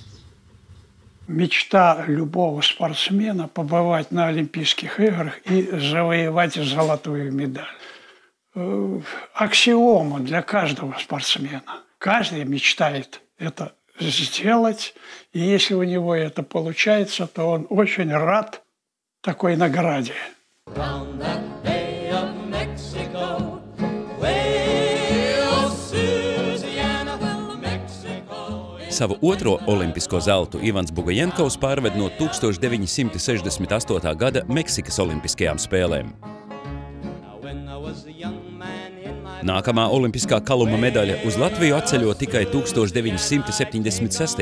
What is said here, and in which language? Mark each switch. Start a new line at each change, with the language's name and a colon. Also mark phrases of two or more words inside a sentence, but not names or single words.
Russian: Мечта любого спортсмена – побывать на Олимпийских играх и завоевать золотую медаль. Аксиома для каждого спортсмена. Каждый мечтает это сделать, и если у него это получается, то он очень рад такой награде.
Latvian: Savu otro olimpisko zeltu Ivans Bogajenkovs pārved no 1968. gada Meksikas olimpiskajām spēlēm. Nākamā olimpiskā kaluma medaļa uz Latviju atceļo tikai 1976.